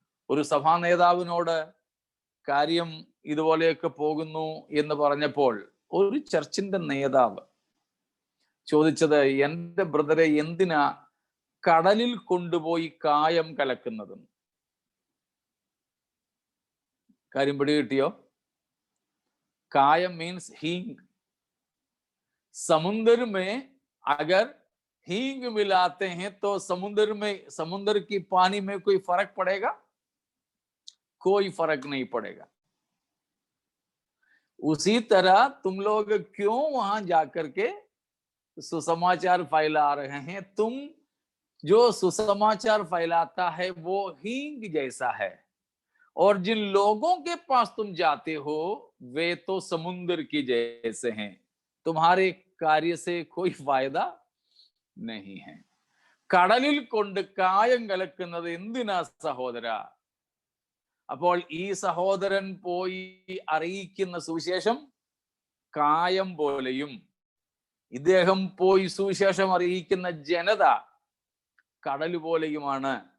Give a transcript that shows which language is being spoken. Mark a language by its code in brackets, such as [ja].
[ml] ഒരു സഭാ നേതാവിനോട് കാര്യം ഇതുപോലെയൊക്കെ പോകുന്നു എന്ന് പറഞ്ഞപ്പോൾ ഒരു ചർച്ചിന്റെ നേതാവ് ചോദിച്ചത്, എൻ്റെ ബ്രദറെ എന്തിനാ കടലിൽ കൊണ്ടുപോയി കായം കലക്കുന്നതും? കാര്യം പിടികിട്ടിയോ? [hi] കായം मीन्स हींग. समुद्र में अगर हींग मिलाते हैं तो समुद्र की पानी में कोई फर्क पड़ेगा? कोई फर्क नहीं पड़ेगा. उसी तरह तुम लोग क्यों वहां जाकर के सुसमाचार फैला रहे हैं? तुम जो सुसमाचार फैलाता है वो हींग जैसा है, और जिन लोगों के पास तुम जाते हो वे तो समुद्र की जैसे हैं. तुम्हारे कार्य से कोई फायदा नहीं है. [ml] കടലിൽ കൊണ്ട് കായം കലക്കുന്നത് എന്തിനാ സഹോദര? അപ്പോൾ ഈ സഹോദരൻ പോയി അറിയിക്കുന്ന സുവിശേഷം കായം പോലെയും ഇദ്ദേഹം പോയി സുവിശേഷം അറിയിക്കുന്ന ജനത കടൽ പോലെയുമാണ്.